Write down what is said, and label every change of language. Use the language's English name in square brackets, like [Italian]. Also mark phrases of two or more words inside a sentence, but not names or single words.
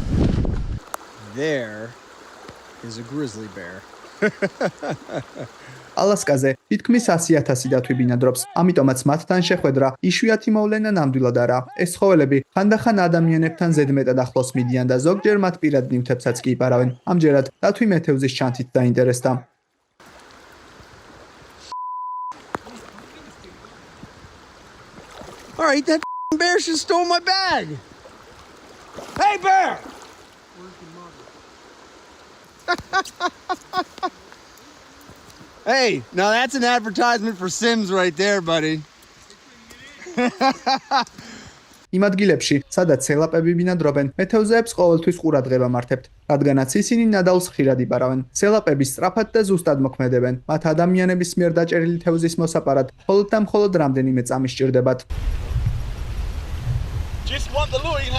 [English] There is a grizzly bear. [Georgian] ალასკაზე თითქმის 100,000 დათვი ბინადრობს. ამიტომაც მათთან შეხვედრა იშვიათი მოვლენა ნამდვილად არაა. ეს ცხოველები ხანდახან ადამიანებთან ზედმეტად ახლოს მიდიან და ზოგჯერ მათ პირად ნივთებსაც კი იპარავენ. ამჯერად დათვი მეთევზის ჩანთით დაინტერესდა. [English] All right, that bear just stole my bag. Hey, bear! Hey, now that's an advertisement for Sims right there, buddy. [Georgian] იმ ადგილებში, სადაც სელაპები ბინადრობენ, მეთევზეებს ყოველთვის ყურადღება მართავთ, რადგანაც ისინი ნადავლს ხშირად იპარავენ. სელაპები სწრაფად და ზუსტად მოქმედებენ. მათ ადამიანების მიერ დაჭერილი თევზის მოსაპარად მხოლოდ და მხოლოდ რამდენიმე წამი სჭირდებათ. [English] Just want the lure, you have.